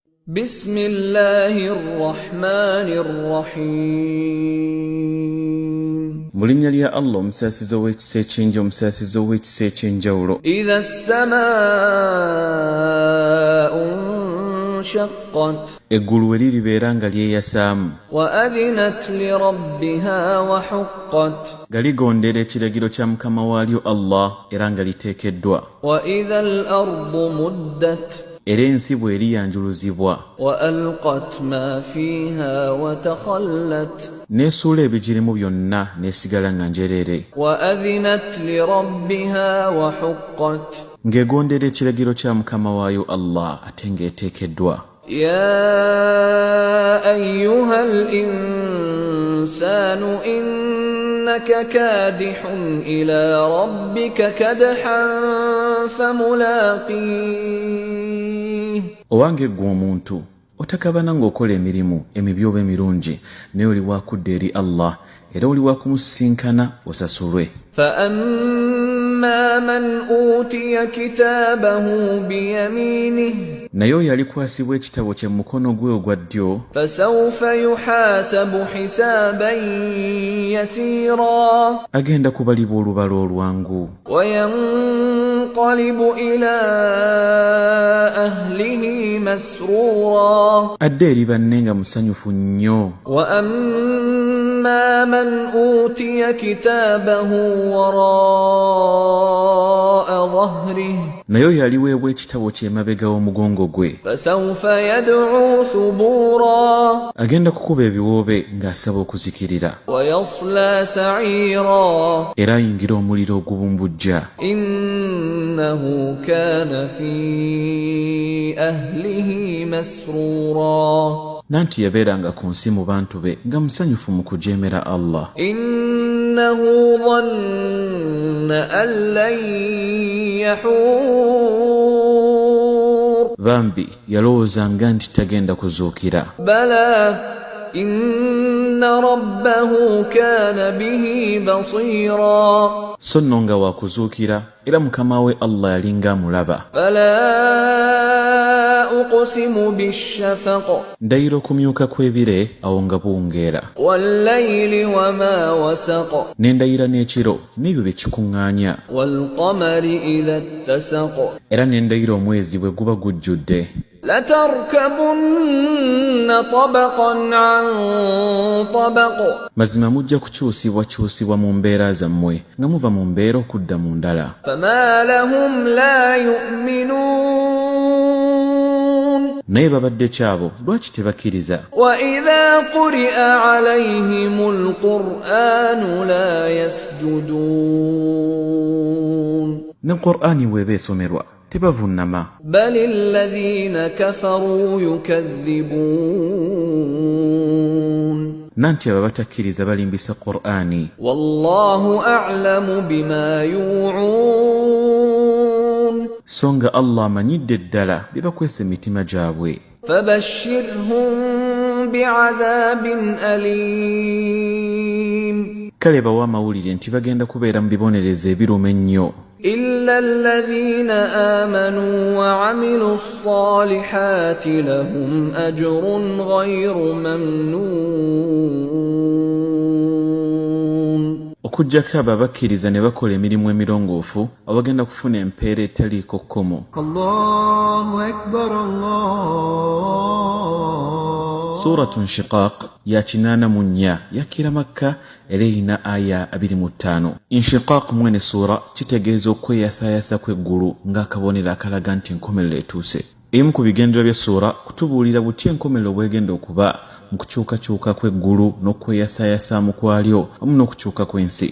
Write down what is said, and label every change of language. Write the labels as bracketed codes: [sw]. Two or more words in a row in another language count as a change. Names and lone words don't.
[ar] بسم الله الرحمن الرحيم [lg] Mulinnya lya Allah omusaasizo w'ekisa ekyenja omusaasizo w'ekisa ekyenjawulo. [ar] إذا السماء انشقت [lg] Eggulu we liribeera nga lyeyasaamu [ar] وأذنت لربها وحقت [lg] nga ligondera ekiragiro kya mukama waalyo Allah era nga liteekeddwa. [ar] وإذا الأرض مدت [lg] Era ensi bw'eriyanjuluzibwa [ar] وألقت ما فيها وتخلت [lg] n'esuula ebigirimu byonna n'esigala nga njereere [ar] وأذنت لربها وحقت [lg] ng'egondera ekiragiro kya mukama waayo Allah ate ng'eteekeddwa. [ar] يا أيها الإنسان إنك كادح إلى ربك كدحا فملاقيه [lg] Owange ggwe omuntu otakabana ng'okola emirimu emibi oba emirungi naye oli waakudda eri Allah era oli waakumusinkana osasulwe. [ar] فأما من أوتي كتابه بيمينه [lg] Naye oyo alikwasibwa ekitabo kye mu mukono gwe ogwa ddyo [ar] فسوف يحاسب حسابا يسيرا [lg] agenda kubalibwa olubala olwangu [ar] وينقلب إلى أهله مسرورا [lg] adde eri banne nga musanyufu nnyo. [ar] وأما من أوتي كتابه وراء ظهره [lg] Naye oyo aliweebwa ekitabo kye emabega w'omugongo gwe [ar] فسوف يدعو ثبورا [lg] agenda kukuba ebiwoobe ng'asaba okuzikirira [ar] ويصلى سعيرا [lg] era ayingira omuliro ogubumbujja. [ar] إنه كان في أهله مسرورا [lg] Nanti yabeeranga ku nsi mu bantu be nga musanyufu mu kujeemera Allah. [ar] إنه ظن أن لن يحور [lg] Bambi yalowoozanga nti tagenda kuzuukira. [ar] بلى إن ربه كان به بصيرا [lg] So nno nga waakuzuukira era mukama we Allah yalinga amulaba. [ar] فلا أقسم بالشفق [lg] Ndayira okumyuka kw'ebire awo nga buwungeera. [ar] والليل وما وسق [lg] Ne ndayira n'ekiro n'ebyo bye kikuŋŋaanya. [ar] والقمر إذا اتسق [lg] Era ne ndayira omwezi bwe guba gujjudde. [ar] لتركبن طبقا عن طبق [lg] Mazima mujja kukyusibwakyusibwa mu mbeera zammwe nga muva mu mbeera okudda mu ndala. [ar] فما لهم لا يؤمنون [lg] Naye babadde kyabo lwaki tebakkiriza? [ar] وإذا قرئ عليهم القرآن لا يسجدون [lg] Ne Qur'ani bw'eba esomerwa tebavunnama. [ar] بل الذين كفروا يكذبون [lg] Nanti abo abatakkiriza balimbisa Qur'ani. [ar] والله أعلم بما يوعون [lg] So nga Allah amanyidde ddala bye bakwesa emitima gyabwe. [ar] فبشرهم بعذاب أليم [lg] Kale bawa amawulire nti bagenda kubeera mu bibonerezo ebiruma ennyo. [ar] إلا الذين آمنوا وعملوا الصالحات لهم أجر غير ممنون [lg] Okuggyako abo abakkiriza ne bakola emirimu emirongoofu abagenda kufuna empeera etaliiko kkomo. [ar] الله أكبر الله [lg] Suratu Nshiqaq ya 84 yakira Makka era erina aya 25. Inshiqaq mwene sura kitegeeza okweyasaayasa kw'eggulu ng'akabonero akalaga nti enkomerero etuuse. Emu ku bigendera bya sura kutubuulira buti enkomerero bwegenda okuba mu kukyukakyuka kw'eggulu n'okweyasaayasaamu kwalyo wamu n'okukyuka kw'ensi.